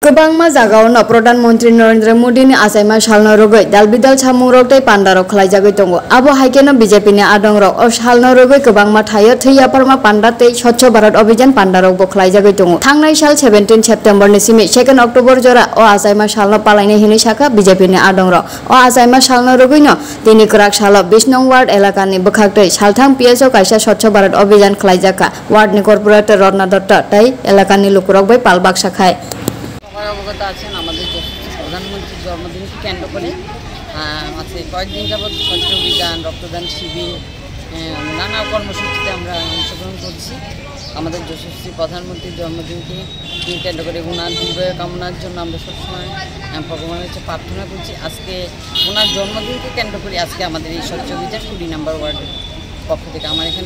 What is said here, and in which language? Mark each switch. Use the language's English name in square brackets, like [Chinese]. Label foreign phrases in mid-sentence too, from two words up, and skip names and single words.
[Kok Borok] गोबांमा जागावनो प्रधानमंत्री नरेंद्र मोदीनि आसायमा सालनो रोगै दालबिदाल सामुरगतै पान्डारक खलायजागै दङ आबो हाइकेनो बीजेपीनि आदंरक अ सालनो रोगै गोबांमा थायो थैयाफोरमा पान्डातै स्वच्छ भारत अभियान पान्डारक बो खलायजागै दङ थांनाय साल 17 सेप्टेम्बरनि सिमि 2 अक्टोबर जरा अ आसायमा सालनो पालायनाय हिनि साखा बीजेपीनि आदंरक अ आसायमा सालनो रोगैनो दिनि क्राक साल 20 नं वार्ड एलाकानि बखागतै सालथां पिएसओ कायसा स्वच्छ भारत अभियान खलायजाका वार्डनि कॉर्पोरेटर रत्ना दत्त तै एलाकानि लुकुरक बै पालबाग शाखाय [Bangla] অবগত আছেন আমাদের প্রধানমন্ত্রীর জন্মদিনকে কেন্দ্র করে আছে কয়েকদিন যাবৎ স্বচ্ছ অভিযান রক্তদান শিবির নানা কর্মসূচিতে আমরা অংশগ্রহণ করছি আমাদের যশস্বী প্রধানমন্ত্রীর জন্মদিনকে কেন্দ্র করে ওনার দীর্ঘায়ু কামনার জন্য আমরা সবসময় ভগবানের কাছে প্রার্থনা করছি আজকে ওনার জন্মদিনকে কেন্দ্র করে আজকে আমাদের এই স্বচ্ছ অভিযান 20 নম্বর ওয়ার্ডের পক্ষ থেকে আমার এখানে